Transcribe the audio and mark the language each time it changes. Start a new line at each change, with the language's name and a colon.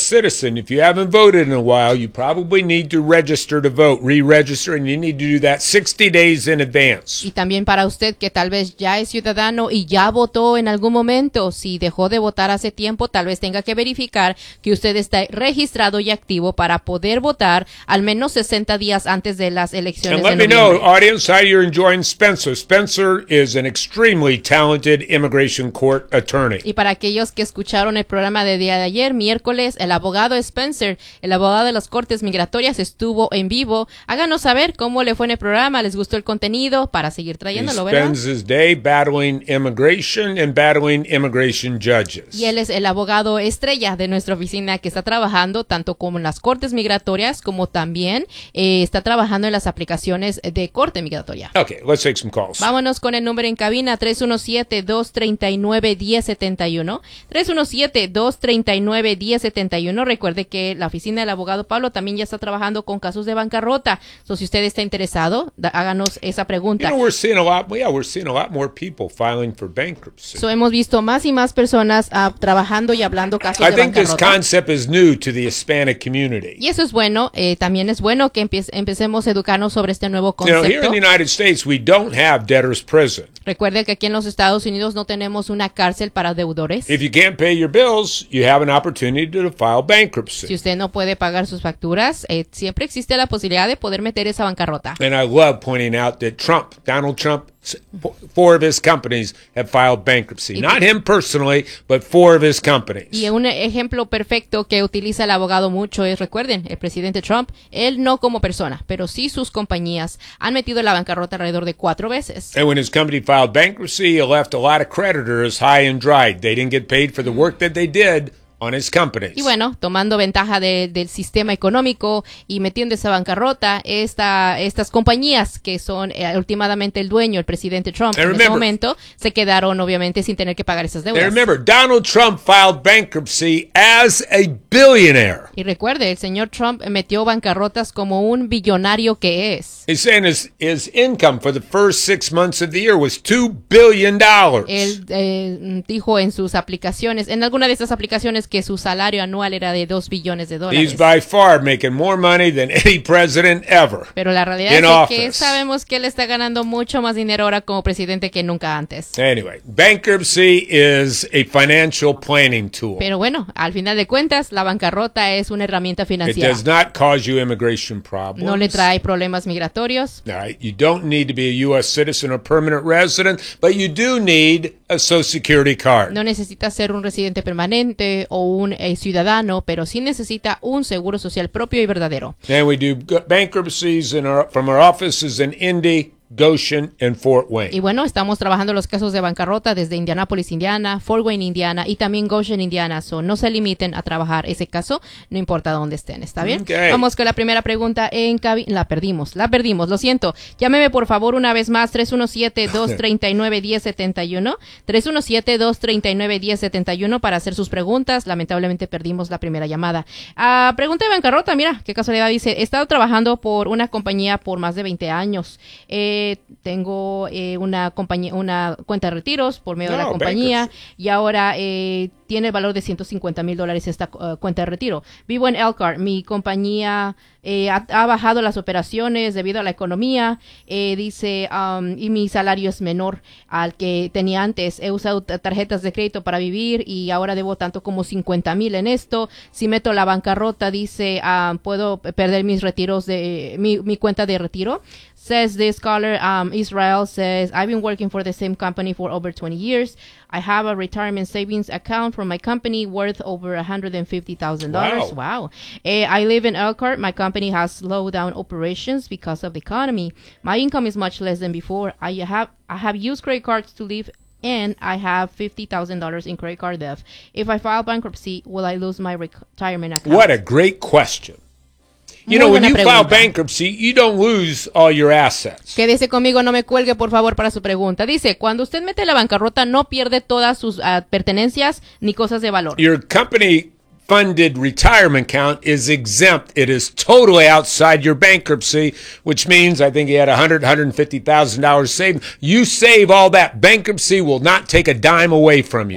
English: citizen, if you haven't voted in a while, you probably need to register to vote, re-register, and you need to do that 60 days in advance.
Spanish: Y también para usted que tal vez ya es ciudadano y ya votó en algún momento, si dejó de votar hace tiempo, tal vez tenga que verificar que usted está registrado y activo para poder votar al menos 60 días antes de las elecciones de noviembre.
English: And let me know, audience, how you're enjoying Spencer. Spencer is an extremely talented immigration court attorney.
Spanish: Y para aquellos que escucharon en el programa de día de ayer, miércoles, el abogado Spencer, el abogado de las Cortes Migratorias, estuvo en vivo. Háganos saber cómo le fue en el programa, les gustó el contenido para seguir trayéndolo, ¿verdad?
English: He spends his day battling immigration and battling immigration judges.
Spanish: Y él es el abogado estrella de nuestra oficina que está trabajando tanto como en las Cortes Migratorias como también está trabajando en las aplicaciones de Corte Migratoria.
English: Okay, let's take some calls.
Spanish: Vámonos con el número en cabina 317-239-1071. 317-239-1071. Recuerde que la oficina del abogado Pablo también ya está trabajando con casos de bancarrota. So, si usted está interesado, háganos esa pregunta.
English: We're seeing a lot more people filing for bankruptcy.
Spanish: So, hemos visto más y más personas trabajando y hablando casos de bancarrota.
English: I think this concept is new to the Hispanic community.
Spanish: Y eso es bueno. También es bueno que empecemos a educarnos sobre este nuevo concepto.
English: You know, here in the United States, we don't have debtors prison.
Spanish: Recuerde que aquí en los Estados Unidos no tenemos una cárcel para deudores.
English: If you can't pay your bills, you have an opportunity to file bankruptcy.
Spanish: Si usted no puede pagar sus facturas, siempre existe la posibilidad de poder meter esa bancarrota.
English: And I love pointing out that Trump, Donald Trump, four of his companies have filed bankruptcy. Not him personally, but four of his companies.
Spanish: Y un ejemplo perfecto que utiliza el abogado mucho es, recuerden, el presidente Trump, él no como persona, pero sí sus compañías han metido la bancarrota alrededor de cuatro veces.
English: And when his company filed bankruptcy, he left a lot of creditors high and dry. They didn't get paid for the work that they did on his companies.
Spanish: Y bueno, tomando ventaja del sistema económico y metiendo esa bancarrota, estas compañías que son últimamente el dueño, el presidente Trump,
English: and
Spanish: en
English: remember,
Spanish: ese momento, se quedaron obviamente sin tener que pagar esas deudas.
English: And remember, Donald Trump filed bankruptcy as a billionaire.
Spanish: Y recuerde, el señor Trump metió bancarrotas como un billonario que es.
English: He's saying his income for the first six months of the year was $2 billion.
Spanish: Él dijo en sus aplicaciones, en alguna de esas aplicaciones, que su salario anual era de $2 billones.
English: He's by far making more money than any president ever.
Spanish: Pero la realidad es que sabemos que él está ganando mucho más dinero ahora como presidente que nunca antes.
English: Anyway, bankruptcy is a financial planning tool.
Spanish: Pero bueno, al final de cuentas, la bancarrota es una herramienta financiera.
English: It does not cause you immigration problems.
Spanish: No le trae problemas migratorios.
English: Right. You don't need to be a U.S. citizen or permanent resident, but you do need a Social Security card.
Spanish: No necesita ser un residente permanente o un ciudadano, pero sí necesita un seguro social propio y verdadero.
English: And we do bankruptcies from our offices in Indy, Goshen, and Fort Wayne.
Spanish: Y bueno, estamos trabajando los casos de bancarrota desde Indianapolis, Indiana, Fort Wayne, Indiana, y también Goshen, Indiana. So, no se limiten a trabajar ese caso, no importa dónde estén, ¿está bien?
English: Okay.
Spanish: Vamos con la primera pregunta en cabina. La perdimos, lo siento. Llámeme, por favor, una vez más, 317-239-1071. 317-239-1071 para hacer sus preguntas. Lamentablemente perdimos la primera llamada. Pregunta de bancarrota, mira, qué casualidad dice. He estado trabajando por una compañía por más de 20 años. Tengo una compañía, una cuenta de retiros por medio de la compañía
English: bankers.
Spanish: Y ahora tiene el valor de $150,000 esta cuenta de retiro. Vivo en Elkhart. Mi compañía ha bajado las operaciones debido a la economía. Y mi salario es menor al que tenía antes. He usado tarjetas de crédito para vivir y ahora debo tanto como $50,000 en esto. Si meto la bancarrota, dice, puedo perder mis retiros de mi cuenta de retiro.
English: Says this caller, Israel says, I've been working for the same company for over 20 years. I have a retirement savings account from my company worth over $150,000. Wow. I live in Elkhart. My company has slowed down operations because of the economy. My income is much less than before. I have used credit cards to live, and I have $50,000 in credit card debt. If I file bankruptcy, will I lose my retirement account? What a great question. You know, when you file bankruptcy, you don't lose all your assets.
Spanish: Quédese conmigo, no me cuelgue, por favor, para su pregunta. Dice, cuando usted mete la bancarrota, no pierde todas sus pertenencias ni cosas de valor.
English: Your company funded retirement account is exempt. It is totally outside your bankruptcy, which means I think he had $100,000-$150,000 saved. You save all that. Bankruptcy will not take a dime away from you.